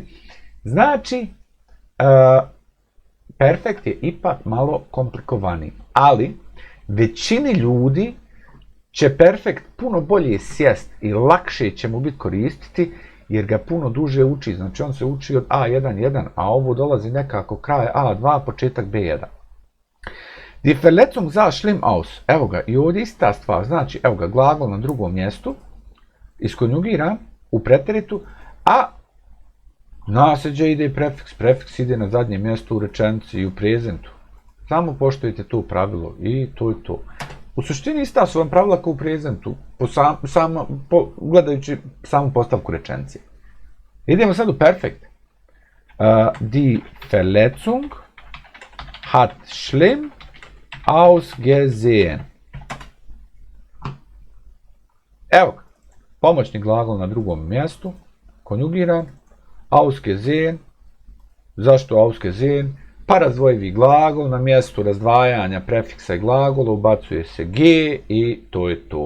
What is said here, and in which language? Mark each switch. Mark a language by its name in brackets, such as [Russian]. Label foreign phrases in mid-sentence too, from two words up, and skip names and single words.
[Bosnian] Znači, perfekt je ipak malo komplikovaniji, ali većini ljudi će perfekt puno bolje sjest i lakše će mu biti koristiti, jer ga puno duže uči. Znači on se uči od A1.1, a ovo dolazi nekako kraj A2, početak B1. [German] Die Verletzung sah schlimm aus. [Bosnian] Evo ga, i ovdje ista stvar. Znači, evo ga, glagol na drugom mjestu, iskonjugiran u preteritu, a nasljeđe ide i prefiks. Prefiks ide na zadnjem mjestu u rečenici i u prezentu. Samo poštujete to pravilo i to je to. U suštini ista su vam pravila kao u prezentu, gledajući samu postavku rečenice. Idemo sad u perfekt. [German] Die Verletzung hat schlimm ausgesehen. [Bosnian] Evo ga, pomoćni glagol na drugom mjestu, konjugiran, ausgesehen. Zašto ausgesehen? Pa razdvojivi glagol, na mjestu razdvajanja prefiksa i glagola ubacuje se g i to je to.